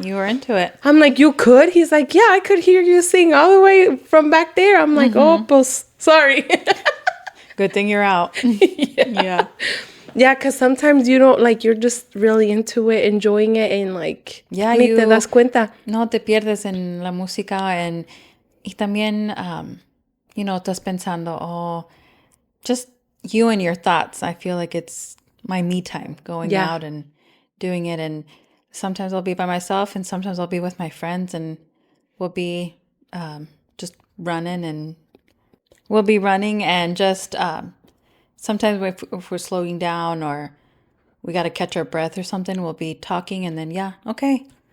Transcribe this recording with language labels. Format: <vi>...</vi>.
<en>you were into it. I'm like, you could? He's like, yeah, I could hear you sing all the way from back there. I'm like, oh, pues, sorry. Good thing you're out. Yeah. Yeah, because sometimes you don't, like, you're just really into it, enjoying it, and like,</en> <es>ni te das cuenta. No te pierdes en la música, y también, estás pensando,</es> <en>just you and your thoughts. I feel like it's my me time, going out and doing it. And sometimes I'll be by myself, and sometimes I'll be with my friends, and we'll be just running, and just... sometimes if we're slowing down or we got to catch our breath or something, we'll be talking, and then, okay.</en>